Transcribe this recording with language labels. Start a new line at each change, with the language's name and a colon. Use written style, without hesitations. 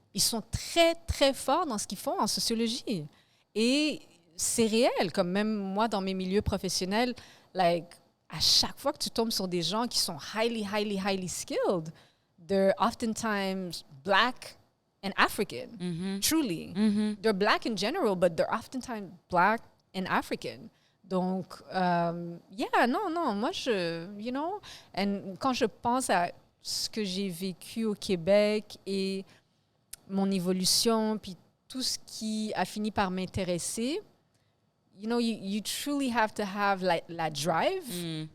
French: Ils sont très, très forts dans ce qu'ils font en sociologie. Et c'est réel, comme même moi, dans mes milieux professionnels, like, à chaque fois que tu tombes sur des gens qui sont
English: highly skilled, they're oftentimes black and African, truly. They're black in general, but they're oftentimes black and African.
French: Donc, non, moi, quand je pense à ce que j'ai vécu au Québec et mon évolution, puis tout ce qui a fini par m'intéresser,
English: you truly have to have
French: la drive.